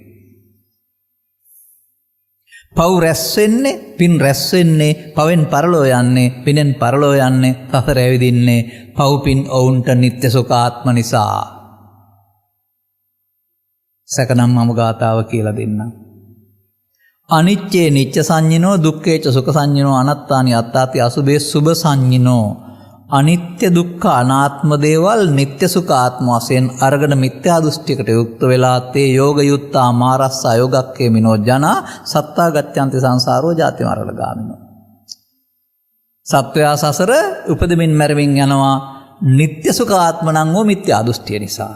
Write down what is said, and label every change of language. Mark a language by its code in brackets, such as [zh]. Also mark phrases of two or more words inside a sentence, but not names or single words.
[si] පව් රැස් වෙන්නේ, පින් රැස් වෙන්නේ, පවෙන් පරලෝ යන්නේ, පිනෙන් පරලෝ යන්නේ, සසර ඇවිදින්නේ පව් පින් ඔවුන්ට නිත්‍ය සුඛාත්ම නිසා. සකනම් මම ගාතාව කියලා දෙන්නම්. [pi] අනිච්චේ නිච්ච සංඤිනෝ, දුක්ඛේච සුඛ සංඤිනෝ, අනත්තානි අත්තාති අසුභේ සුභ සංඤිනෝ. [si] අනිත්‍ය දුක්ඛ අනාත්ම දේවල් නිත්‍ය සුඛ ආත්ම වශයෙන් අරගෙන මිත්‍යා දෘෂ්ටියකට යුක්ත වෙලා [pi] තේ යෝග යුත්තා මාරස්ස අයෝගක්කේ මිනෝ ජනා සත්තා ගච්ඡanti සංසාරෝ ජාති මරණ ගාමිනෝ. [si] සත්වයා සසර උපදමින් මැරමින් යනවා නිත්‍ය සුඛ ආත්ම නම් වූ මිත්‍යා දෘෂ්ටිය නිසා.